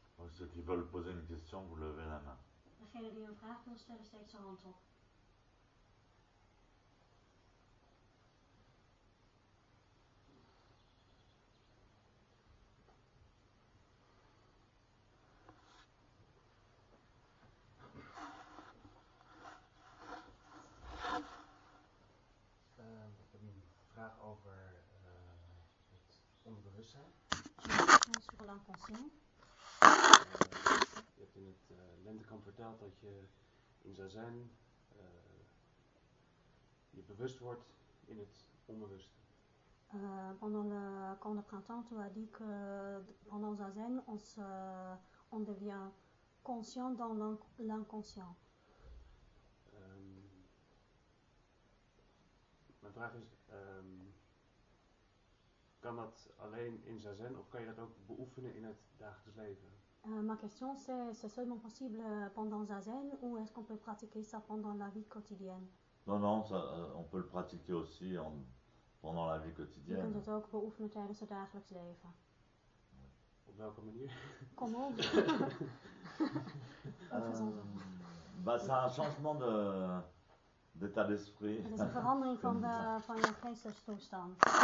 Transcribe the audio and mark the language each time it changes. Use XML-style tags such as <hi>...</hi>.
<fr>ceux qui veulent poser une question, vous levez la main.</fr> <nl>Degene die een vraag wil stellen, steekt zijn hand op. Ik heb een vraag over het onderbewustzijn.</nl> <fr>Sur l'inconscient.</fr> <nl>Je hebt in het lentekamp verteld dat je in zazen je bewust wordt in het onbewuste.</nl> <fr>Pendant le camp de printemps, tu as dit que pendant Zazen, on devient conscient dans l'inconscient.</fr> <nl>Mijn vraag is, kan dat alleen in zazen of kan je dat ook beoefenen in het dagelijks leven?</nl> <fr>Ma question c'est seulement possible pendant Zazen ou est-ce qu'on peut pratiquer ça pendant la vie quotidienne? Non, ça, on peut le pratiquer aussi pendant la vie</fr> <nl>Je</nl> <fr>quotidienne.</fr> <nl>kunt het ook beoefenen tijdens het dagelijks leven. Op welke manier? Kom op.</nl> <fr>C'est un changement d'état d'esprit.</fr> <nl>Het is een verandering van je geestestoestand.</nl>